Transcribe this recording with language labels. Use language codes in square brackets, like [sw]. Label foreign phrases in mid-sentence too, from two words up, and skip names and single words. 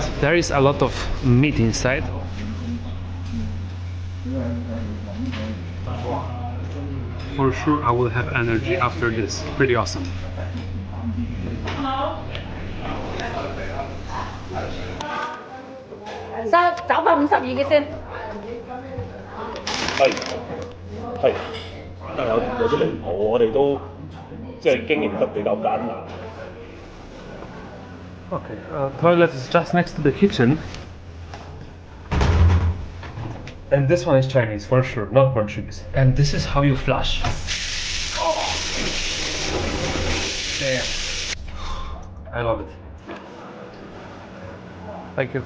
[en] There is a lot of meat inside. For sure I will have energy after this. Pretty awesome. [yue] Sao 952 嘅先？係，但係有啲離譜，我哋都即係經營得比較艱難。 [en] Okay, toilet is just next to the kitchen. And this one is Chinese for sure, not Portuguese. And this is how you flush. Oh. Damn. I love it. Thank you.